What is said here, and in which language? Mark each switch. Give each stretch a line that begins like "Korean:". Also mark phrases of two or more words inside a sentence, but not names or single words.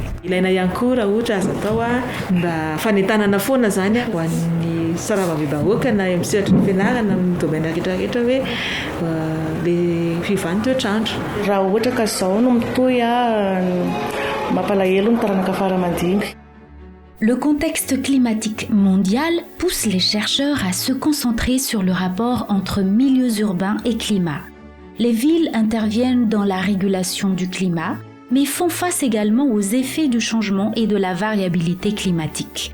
Malagasy: Ilaina ihany koa raha ohatra azo atao mba fanentanana foana zany ho an'ny sarava-be-bahoaka na misehatra ny fianarana amin'ny domaine rehetrarehetra hoe le fiovan'ny toetrandro. Raha ohatra ka izao no mitohy mampalahelo ny taranaka fara-mandimby.
French: Le contexte climatique mondial pousse les chercheurs à se concentrer sur le rapport entre milieux urbains et climat. Les villes interviennent dans la régulation du climat, mais font face également aux effets du changement et de la variabilité climatique.